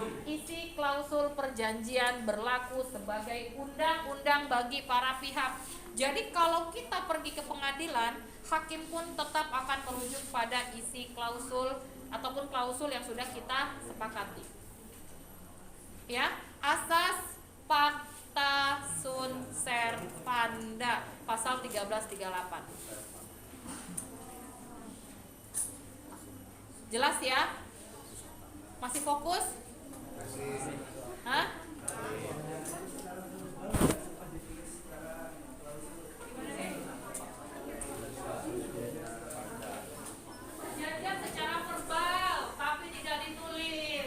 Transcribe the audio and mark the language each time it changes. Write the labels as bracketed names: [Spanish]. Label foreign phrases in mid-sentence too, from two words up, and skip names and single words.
[Indonesian] Isi klausul perjanjian berlaku sebagai undang-undang bagi para pihak. Jadi kalau kita pergi ke pengadilan, hakim pun tetap akan merujuk pada isi klausul ataupun klausul yang sudah kita sepakati. Ya, asas [Latin] pacta sunt servanda [Indonesian] pasal 1338. Jelas ya? Masih fokus? Hah? Perjanjian secara verbal tapi tidak ditulis.